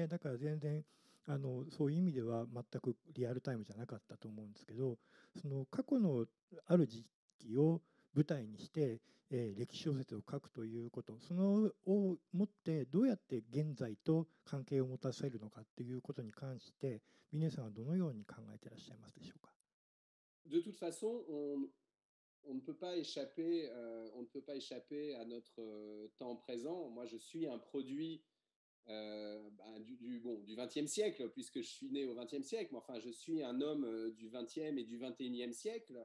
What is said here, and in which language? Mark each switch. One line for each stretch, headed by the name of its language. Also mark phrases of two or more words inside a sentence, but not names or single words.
Japanese: だから全然そういう意味では全くリアルタイムじゃなかったと思うんですけど、その過去のある時期を舞台にして、歴史小説を書くということ、そのをもってどうやって現在と関係を持たせるのかっていうことに関してビネさんはどのように考えていらっしゃいますでしょうか。
French: De toute façon, on ne peut pas échapper, à notre temps présent. Moi, je suis un produit du XXe siècle, puisque je suis né au XXe siècle, mais enfin, je suis un homme du XXe et du XXIe siècle.